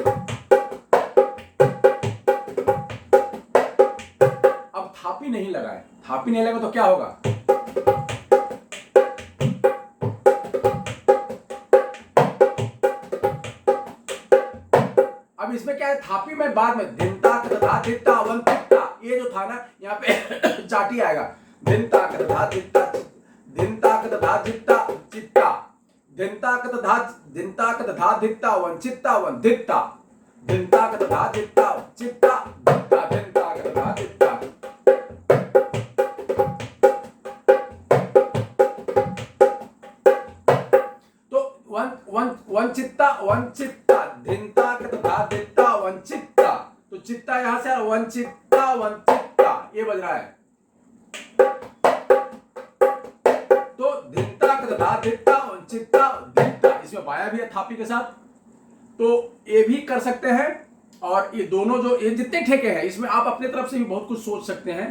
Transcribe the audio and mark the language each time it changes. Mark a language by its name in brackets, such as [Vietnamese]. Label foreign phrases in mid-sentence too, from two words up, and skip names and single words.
[Hindi] अब थापी नहीं लगा है, थापी नहीं लगा तो क्या होगा, अब इसमें क्या है, थापी में बाद में धिनता कत धा धित्ता वन तक, ये जो था ना यहाँ पे चाटी आएगा, धिनता कत धा धित्ता, धिनता कत धा धित्ता चित्ता, धिनता कत धा धित्ता वन चित्ता वन धित्ता, धिनता कत धा धित्ता चित्ता धित्ता, धिनता कत धा धित्ता। तो वन चित्ता धिनता कत धा धित्ता वन चित्ता, तो चित्ता यहां से वन चित्ता ये बज रहा है, तो धिनता कत धा धित्ता वन चित्ता धित्ता, इसमें बाया भी है थापी के साथ, तो ये भी कर सकते हैं। और ये दोनों जो ये जितने ठेके हैं इसमें आप अपने तरफ से भी बहुत कुछ सोच सकते हैं।